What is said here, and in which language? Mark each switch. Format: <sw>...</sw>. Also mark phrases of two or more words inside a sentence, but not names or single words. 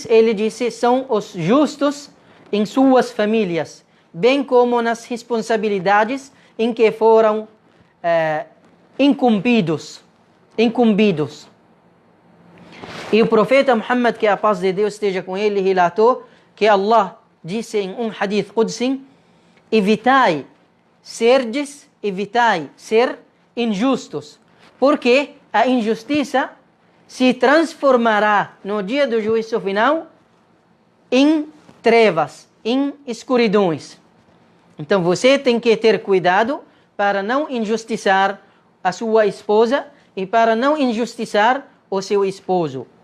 <pt>Ele disse, são os justos em suas famílias, bem como nas responsabilidades em que foram incumbidos. E o profeta Muhammad, que a paz de Deus esteja com ele, relatou que Allah disse em um</pt> <ar>حديث قدسي,</ar> <pt>evitai ser injustos, porque a injustiça se transformará no dia do juízo final em trevas, em escuridões. Então você tem que ter cuidado para não injustiçar a sua esposa e para não injustiçar o seu esposo.</pt>